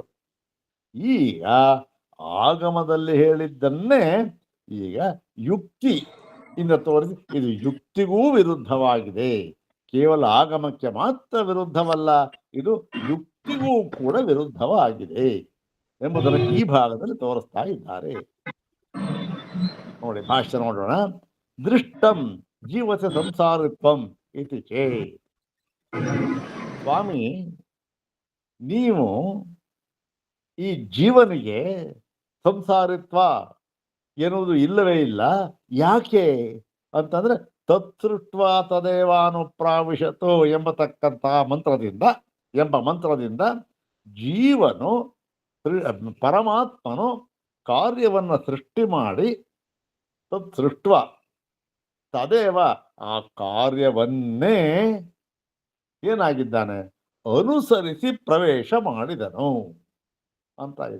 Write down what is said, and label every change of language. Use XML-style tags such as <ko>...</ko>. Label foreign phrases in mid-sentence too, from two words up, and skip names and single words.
<kn>ಈಗ ಆಗಮದಲ್ಲಿ ಹೇಳಿದ್ದನ್ನೇ ಈಗ ಯುಕ್ತಿ ಇಂದ ತೋರಿಸಿ ಇದು ಯುಕ್ತಿಗೂ ವಿರುದ್ಧವಾಗಿದೆ. ಕೇವಲ ಆಗಮಕ್ಕೆ ಮಾತ್ರ ವಿರುದ್ಧವಲ್ಲ, ಇದು ಯುಕ್ತಿಗೂ ಕೂಡ ವಿರುದ್ಧವಾಗಿದೆ ಎಂಬುದನ್ನು ಈ ಭಾಗದಲ್ಲಿ ತೋರಿಸ್ತಾ ಇದ್ದಾರೆ. ನೋಡಿ ಭಾಷ್ಯ ನೋಡೋಣ.</kn> <sa>ದೃಷ್ಟಂ ಜೀವಸ ಸಂಸಾರಿತ್ವಂ ಇತಿ ಚೇತ್.</sa> <kn>ಸ್ವಾಮಿ ನೀವು ಈ ಜೀವನಿಗೆ ಸಂಸಾರಿತ್ವ ಎನ್ನುವುದು ಇಲ್ಲವೇ ಇಲ್ಲ. ಯಾಕೆ ಅಂತಂದ್ರೆ</kn> <sa>ತತ್ಸೃಷ್ಟ ತದೇವಾನುಪ್ರಾವಿಶತು</sa> <kn>ಎಂಬತಕ್ಕಂತಹ ಮಂತ್ರದಿಂದ ಜೀವನು ಪರಮಾತ್ಮನು ಕಾರ್ಯವನ್ನು ಸೃಷ್ಟಿ ಮಾಡಿ</kn> <sa>ತತ್ಸೃಷ್ಟ ತದೇವ</sa> <kn>ಆ ಕಾರ್ಯವನ್ನೇ ಏನಾಗಿದ್ದಾನೆ ಅನುಸರಿಸಿ ಪ್ರವೇಶ ಮಾಡಿದನು ಅಂತ ಇದೆ.</kn>